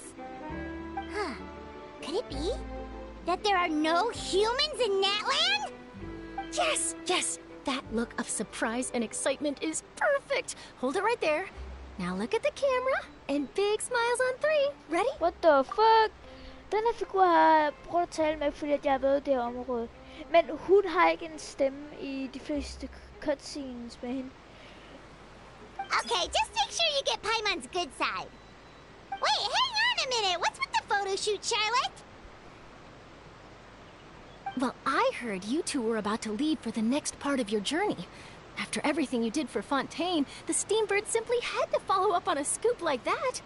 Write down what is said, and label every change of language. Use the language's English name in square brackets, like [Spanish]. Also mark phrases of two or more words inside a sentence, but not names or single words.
[English] Huh. Could it be that there are no humans in Natland? Yes, yes! That look of surprise and excitement is perfect! Hold it right there. Now look at the camera, and big smiles on 3. Ready? What the fuck? [Danish] Den her figur har jeg prøvet at tale med, fordi jeg har været i det her område. Men hun har ikke en stemme i de fleste cutscenes med hende. [English] Okay, just make sure you get Paimon's good side. Wait, hang on a minute. What's with the photo shoot, Charlotte? Well, I heard you two were about to leave for the next part of your journey. After everything you did for Fontaine, the Steambird simply had to follow up on a scoop like that.